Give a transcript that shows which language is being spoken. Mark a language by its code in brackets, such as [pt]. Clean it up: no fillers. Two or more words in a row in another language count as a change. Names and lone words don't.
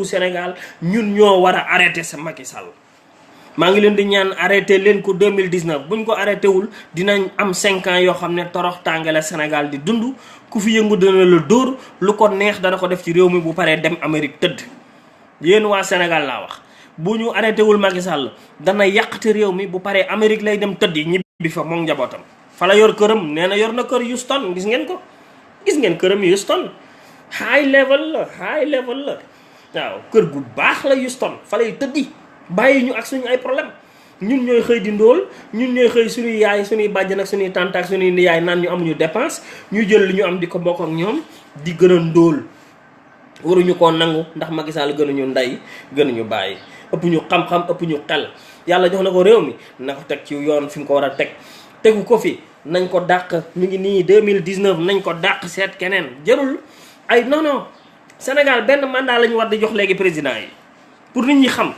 [wo] Sénégal ñun ñoo war a arrêter sa Macky Sall maa ngi leen di ñaan arrêté leen ko 2019 buñ ko arrêté wul dinañ am 5 ans yoo xam ne torox tàngale Sénégal di dund ku fi yëngu dana la dóor lu ko neex dana ko def ci réew mi bu paree dem Amérique tëdd yéen waa Sénégal laa wax bu ñu arrêté wul Macky Sall dana yàqte réew mi bu paree Amérique lay dem tëdd ñibbi fa moom njabootam fa la yor këram nee na yor na kër Houston gis ngeen këram Houston [en] high level [wo] la waaw kër gu baax la Houston fa lay tëddi bàyyi ñu ak suñu ay problème ñun ñooy xëy di ndóol ñun ñooy xëy suñuy yaay suñuy bàjjan ak suñuy tante ak suñuy yaay naan ñu amuñu dépense ñu jël li ñu am di ko bokk ak ñoom di gën a ndóol waruñu koo nangu ndax Macky Sall gënuñu ndey gënuñu bàyyi ëpp ñu xam-xam ëpp ñu xel yàlla jox na ko réew mi na ko teg ci yoon fi mu ko war a tegu ko fi nañ ko dàq ñu ngi nii 2019 nañ ko dàq seet keneen jarul ay non Sénégal benn mandat la ñu war di jox léegi président yi pour nit ñi xam.